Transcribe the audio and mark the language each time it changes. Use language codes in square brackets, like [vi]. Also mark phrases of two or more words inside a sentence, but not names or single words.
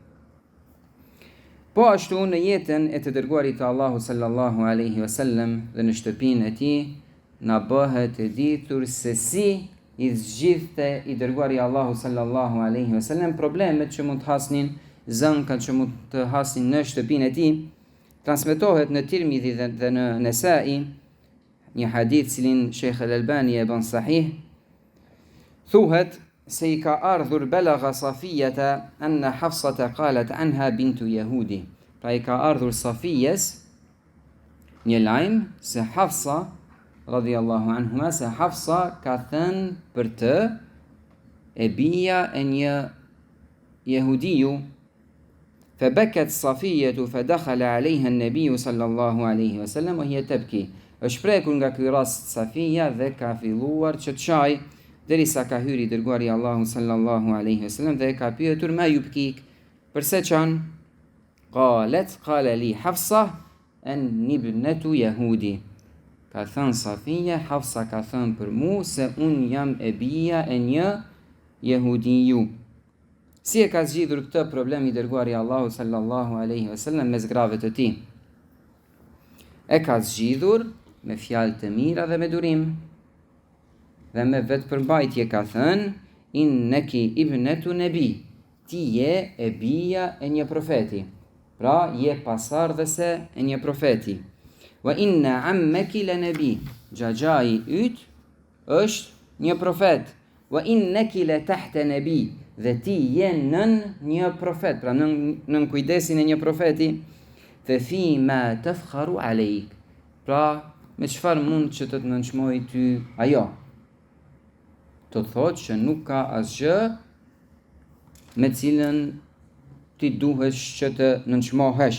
[sq] Po ashtu në jetën e të dërguarit të Allahu [ar] صلى الله عليه وسلم [sq] dhe në shtëpinë e tij na bëhet e ditur se si i zgjidhte i dërguari Allahu [ar] صلى الله عليه وسلم [sq] problemet që mund të hasnin, zënkat që mund të hasnin në shtëpinë e tij. Transmetohet në Tirmidhi dhe në Nesai një hadith cilin Sheikh Al-Albani e bën sahih. Thuhet se i ka ardhur [ar] بلغ صفية أن حفصة قالت عنها بنت يهودي. [sq] Pra i ka ardhur Safijes një lajm se Hafsa [ar] رضي الله عنهما, [sq] se Hafsa ka thënë për të e bija e një jehudiju. [ar] فبكت صفية فدخل عليها النبي صلى الله عليه وسلم وهي تبكي. [sq] Është prekur nga ky rast Safia dhe ka filluar që të çaj derisa ka hyri dërguari Allahu [ar] صلى الله عليه وسلم [sq] dhe ka pyetur [ar] ما يبكيك, [sq] pse çan? [ar] قالت لي حفصة أني ابنة يهودي. [sq] Ka thënë Safia, Hafsa ka thënë për mu se un jam e bija e një jehudiju. Si e ka zgjidhur këtë problem i dërguari Allahu [ar] صلى الله عليه وسلم [sq] mes grave të tij? E ka zgjidhur me fjalë të mira dhe me durim. Dhe me vetë përmbajtje ka thënë: [ar] إنك ابنة نبي. [sq] Ti je e bija e një profeti. Pra je pasardhëse e një profeti. [ar] وإن عمك لنبي. [sq] Xhaxhai yt është një profet. [ar] وإنك لتحت نبي. [sq] Dhe ti je nën një profet, pra nën kujdesin e një profeti. [ar] ففيم تفخر عليك. [sq] Pra me çfarë mund që të nënçmoj ty ajo? Të thotë që nuk ka asgjë me cilën ti duhesh që të nënçmohesh.